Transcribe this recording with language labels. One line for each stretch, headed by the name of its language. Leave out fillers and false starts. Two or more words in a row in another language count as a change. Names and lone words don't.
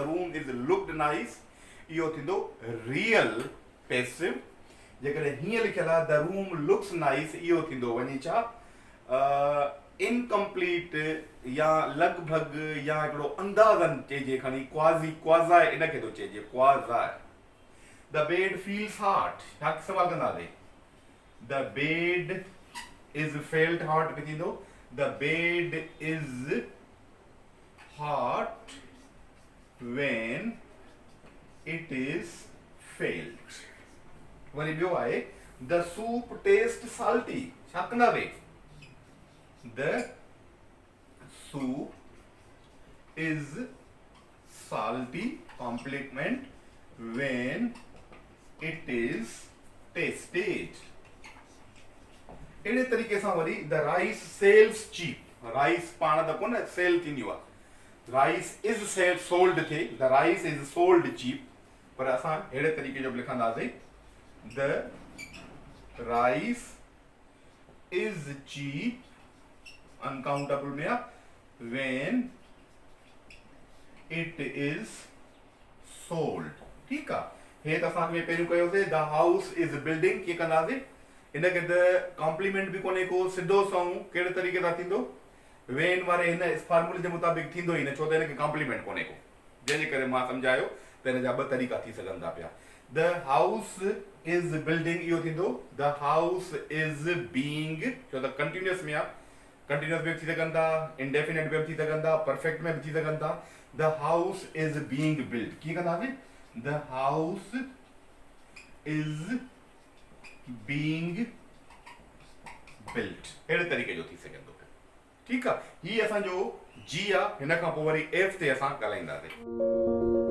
English: room is looked nice
Sindhi: इहो थींदो रियल पैसिव जेकॾहिं हीअं लिखियल आहे
English: the room looks nice
Sindhi: इहो थींदो वञी छा इनकम्प्लीट या लॻभॻि या हिकिड़ो अंदाज़न चइजे खणी क्वाज़ाए इनखे थो चइजे क्वाज़ाए
English: the bed feels hot
Sindhi: छा सवाल कंदासीं
English: the bed is felt hot
Sindhi: बि थींदो
English: the bed is hot when it is failed
Sindhi: वरी ॿियो आहे
English: the soup taste salty
Sindhi: छा कंदासीं
English: The soup is salty complement when it is tasted.
Sindhi: अहिड़े तरीक़े सां वरी
English: the rice sells cheap.
Sindhi: Rice पाण त कोन सेल थींदी आहे.
English: Rice is sold थे. The rice is sold cheap.
Sindhi: पर असां अहिड़े तरीक़े जो लिखंदासीं
English: the rice is cheap uncountable में when it is sold
Sindhi: ठीक आहे हे त असांखे पहिरियों कयोसीं
English: the house is building
Sindhi: कीअं कंदासीं इनखे त कॉम्प्लीमेंट बि कोन्हे को सिधो सऊं कहिड़े तरीक़े सां थींदो वेन वारे हिन फॉर्मूले जे मुताबिक़ थींदो ई न छो त हिनखे कॉम्प्लीमेंट कोन्हे को जंहिंजे करे मां सम्झायो त हिन जा ॿ तरीक़ा थी सघनि था पिया
English: the house is building
Sindhi: इहो थींदो द
English: house is being
Sindhi: छो त कंटिन्यूअस में आहे कंटिन्यूअस में भी थी सघनि था इंडेफिनेट में भी थी सघनि था परफेक्ट में भी थी सघनि था
English: the house is being build
Sindhi: कीअं कंदासीं
English: the house is being build
Sindhi: अहिड़े तरीक़े जो थी सघंदो ठीकु आहे हीअ असांजो जी आहे हिन खां पोइ वरी एफ ते असां ॻाल्हाईंदासीं